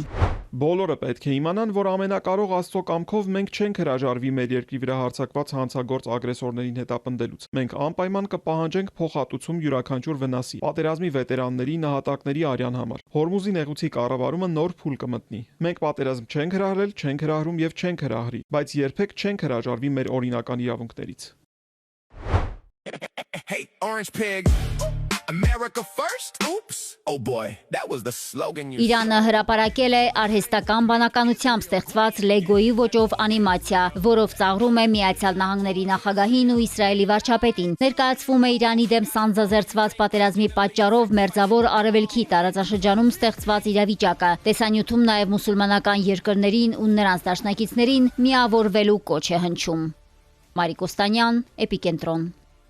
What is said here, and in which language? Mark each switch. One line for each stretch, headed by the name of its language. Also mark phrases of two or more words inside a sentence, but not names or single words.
Armenian: Բոլորը պետք է իմանան, որ ամենակարող Աստծո կամքով մենք չենք հրաժարվի մեր երկրի վրա հարձակված հանցագործ ագրեսորներին հետապնդելուց։ Մենք անպայման կպահանջենք փոխհատուցում յուրաքանչյուր վնասի, պատերազմի վետերանների, նահատակների արյան համար։ Հորմուզի նեղուցի կառավարումը նոր փուլ կմտնի։ Մենք պատերազմ չենք հրահրել, չենք հրահրում եւ չենք հրահրի, բայց երբեք չենք հրաժարվի մեր օրինական իրավունքներից։
English: America first? Oops. Oh boy, that was the slogan you
Armenian: Իրանը հրապարակել է արհեստական բանականությամբ ստեղծված Լեգոյի ոճով անիմացիա, որով ծաղրում է Միացյալ Նահանգների նախագահին ու Իսրայելի վարչապետին։ Ներկայացվում է Իրանի դեմ սանձազերծված պատերազմի պատճառով Մերձավոր Արևելքի տարածաշրջանում ստեղծված իրավիճակը։ Տեսանյութում նաև մուսուլմանական երկրներին ու նրանց դաշնակիցներին միավորվելու կոչ է հնչում։ Մարիկ Օստանյան, Էպիկենտրոն։